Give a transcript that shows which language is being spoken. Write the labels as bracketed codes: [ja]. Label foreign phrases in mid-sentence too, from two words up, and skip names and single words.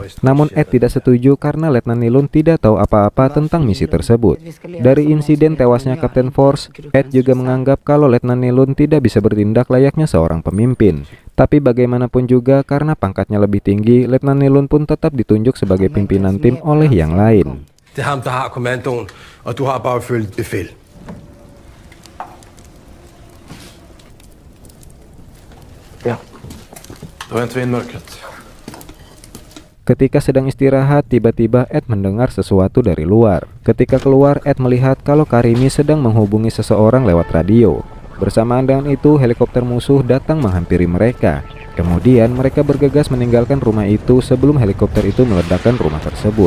[id] Namun Ed tidak setuju karena Letnan Nilun tidak tahu apa-apa tentang misi tersebut. Dari insiden tewasnya Kapten Force, Ed juga menganggap kalau Letnan Nilun tidak bisa bertindak layaknya seorang pemimpin. Tapi bagaimanapun juga karena pangkatnya lebih tinggi, Letnan Nilun pun tetap ditunjuk sebagai pimpinan tim oleh yang lain. [sv] Det är han som har kommandoen, [no] og du har bare følt befæl. [sv] Ja, då väntar vi in mörkret. [id] Ketika sedang istirahat, tiba-tiba Ed mendengar sesuatu dari luar. Ketika keluar, Ed melihat kalau Karimi sedang menghubungi seseorang lewat radio. Bersamaan dengan itu, helikopter musuh datang menghampiri mereka. Kemudian mereka bergegas meninggalkan rumah itu sebelum helikopter itu meledakkan rumah tersebut.